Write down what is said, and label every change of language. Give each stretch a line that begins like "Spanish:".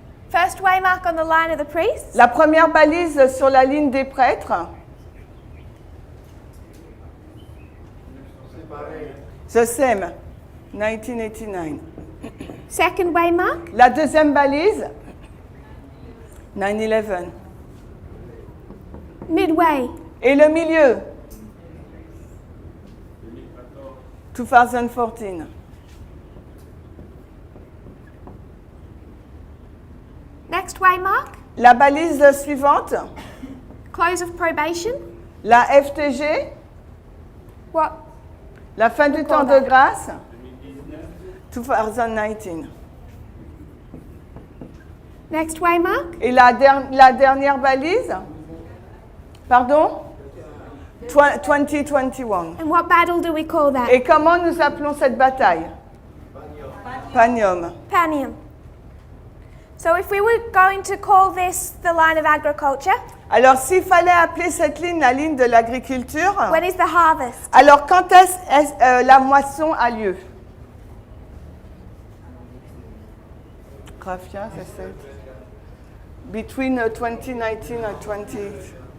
English: First waymark on the line of the priests.
French: La première balise sur la ligne des prêtres. Je sème. 1989.
English: Second waymark.
French: La deuxième balise. 9/11.
English: Midway.
French: Et le milieu. 2014.
English: Next waymark.
French: La balise suivante.
English: Close of probation.
French: La FTG.
English: What?
French: La fin du temps de grâce. 2019.
English: Next waymark.
French: Et la dernière balise. Pardon? 2021.
English: And what battle do we call that?
French: Et comment nous appelons cette bataille? Panium. Panium.
English: So if we were going to call this the line of agriculture,
French: Alors, s'il fallait appeler cette ligne la ligne de l'agriculture,
English: when is the harvest?
French: alors quand est-ce la moisson a lieu? Grafia, c'est ça.
English: Between 2019 and 20.